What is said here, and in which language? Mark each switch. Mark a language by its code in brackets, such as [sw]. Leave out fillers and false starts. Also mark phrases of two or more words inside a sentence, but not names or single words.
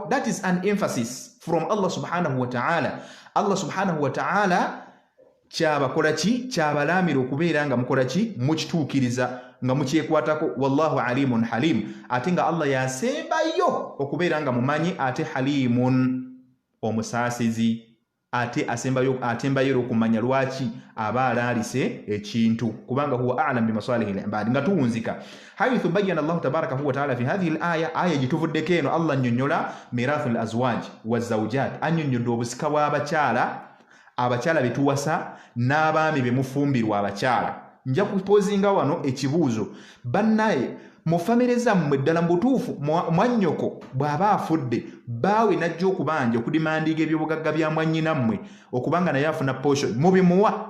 [en] That is an emphasis from Allah [ar] سبحانه وتعالى. [lg] Allah [ar] سبحانه وتعالى [lg] kyabakola ki kyabalamira okubeera nga mukola ki mukituukiriza nga mukyekwatako. [ar] والله عليم حليم, [lg] ate nga Allah yasembayo okubeera nga mumanyi, ate halimun omusaasizi, ate atembayo okumanya lwaki aba alaalise ekintu, kubanga [ar] هو أعلم بمصالح العباد. [lg] nga tuwunzika [ar] حيث بين الله تبارك وتعالى في هذه الآية, [lg] aya gituvuddeko eno Allah annyonnyola [ar] ميراث الأزواج والزوجات, [lg] annyonnyodde obusika bw'abakyala, abakyala betuwasa n'abaami bemufumbirwa abakyala. nja kupozinga wano ekibuuzo, bannaye mu famire zammwe ddala mu butuufu mwannyoko bw'aba afudde baawe najja okubanja okudimandiga ebyobugagga bya mwannyinammwe okubanga naye afuna portion mubimuwa.